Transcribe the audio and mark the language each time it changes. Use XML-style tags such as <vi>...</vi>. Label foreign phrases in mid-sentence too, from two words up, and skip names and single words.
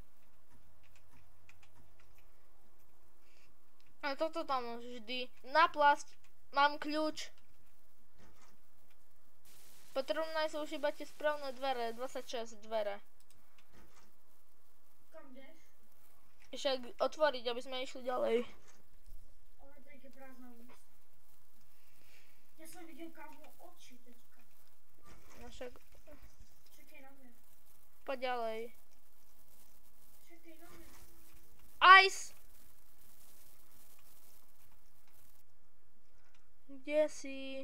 <sk>A toto tam vždy. Naplasť. Mám kľúč. Potrebné sú už iba tie správne dvere. 26 dvere.</sk> <cs>Kam jdeš?</cs> <sk>Ešte otvoriť, aby sme išli ďalej.</sk> <cs>Ale teď je prázdná ulice. Já jsem viděl kámo oči teďka. No však, Čekej na mě.</cs> <sk>poď ďalej.</sk> <cs>Čekej na mě.</cs> <sk>Ice! Kde si?</sk>